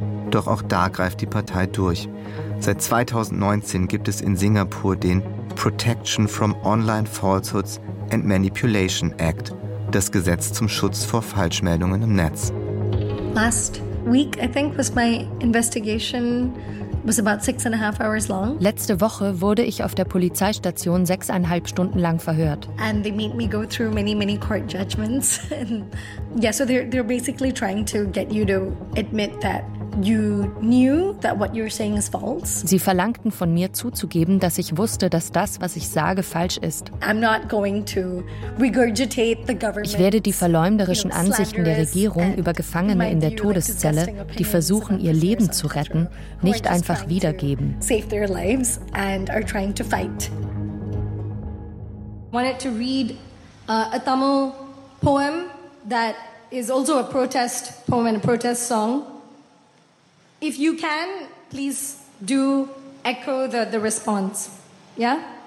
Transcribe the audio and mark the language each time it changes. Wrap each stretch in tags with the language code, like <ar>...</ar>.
<de>Doch auch da greift die Partei durch. Seit 2019 gibt es in Singapur den Protection from Online Falsehoods and Manipulation Act, das Gesetz zum Schutz vor Falschmeldungen im Netz. Letzte Woche wurde ich auf der Polizeistation 6,5 Stunden lang verhört.</de> <en>And they made me go through many, many court judgments. Yeah, so they're basically trying to get you to admit that you knew that what you're saying is false.</en> <de>Sie verlangten von mir zuzugeben, dass ich wusste, dass das, was ich sage, falsch ist.</de> <en>I'm not going to regurgitate the government.</en> <de>Ich werde die verleumderischen Ansichten der Regierung über Gefangene in der Todeszelle, die versuchen, ihr Leben zu retten, nicht einfach wiedergeben.</de> <en>Save their lives and are trying to fight. I wanted to read a Tamil poem that is also a protest poem and a protest song. If you can, please do echo the response. Yeah?</en>